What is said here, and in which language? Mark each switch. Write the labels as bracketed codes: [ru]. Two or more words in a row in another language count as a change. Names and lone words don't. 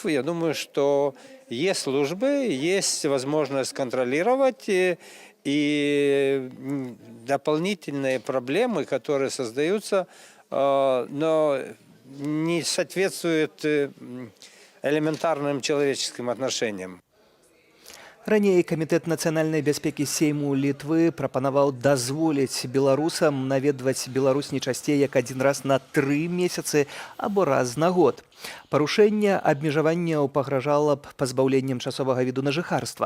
[ru] Я думаю, что есть службы, есть возможность контролировать. и дополнительные проблемы, которые создаются, но не соответствуют элементарным человеческим отношениям. [be] Раней камітэт нацыянальнай бяспекі Сейму Літвы прапанаваў дазволіць беларусам наведваць Беларусь не часцей як адзін раз на 3 месяцы або раз на год. Парушэнне абмежаванняў пагражала б пазбаўленнем часовага віду на жыхарства.